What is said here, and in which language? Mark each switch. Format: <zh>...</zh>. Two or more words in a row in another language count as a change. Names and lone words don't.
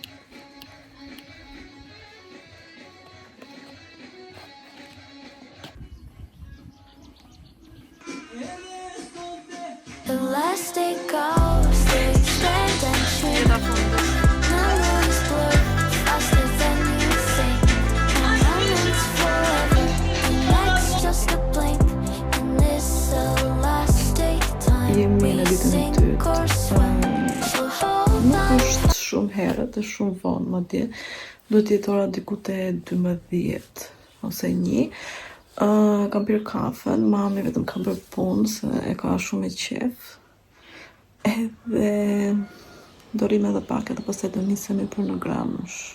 <en>The last day goes, they expand and shrink. Memories blur faster than you think. And moments forever, the next just a blink. And this the last day time we sink or swim. So hold</en> <sq>Nuk</sq> <en>on.</en> <sq>është shumë herët, është shumë vonë, madje do të jetë ora diku te 12 ose 1. Kam pirë kafen, mami vetëm kam bërë punë se e ka shumë e qef. Edhe do rrim edhe pak edhe pastaj do nisemi për në Gramësh.</sq>